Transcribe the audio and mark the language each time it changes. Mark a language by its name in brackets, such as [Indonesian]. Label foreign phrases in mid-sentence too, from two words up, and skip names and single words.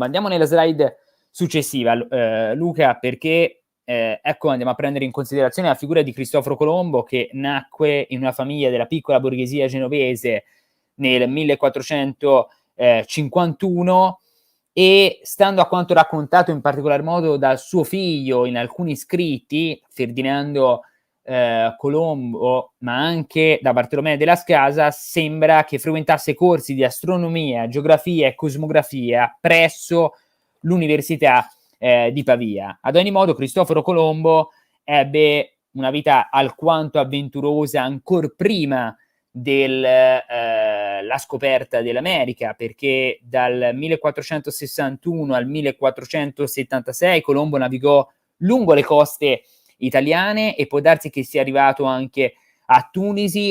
[Italian] Andiamo nella slide successiva, Luca, perché ecco, andiamo a prendere in considerazione la figura di Cristoforo Colombo, che nacque in una famiglia della piccola borghesia genovese nel 1451 e, stando a quanto raccontato in particolar modo dal suo figlio in alcuni scritti, Ferdinando Colombo, ma anche da Bartolomeo de las Casas, sembra che frequentasse corsi di astronomia, geografia e cosmografia presso l'Università di Pavia. Ad ogni modo, Cristoforo Colombo ebbe una vita alquanto avventurosa ancor prima della scoperta dell'America, perché dal 1461 al 1476 Colombo navigò lungo le coste italiane e può darsi che sia arrivato anche a Tunisi.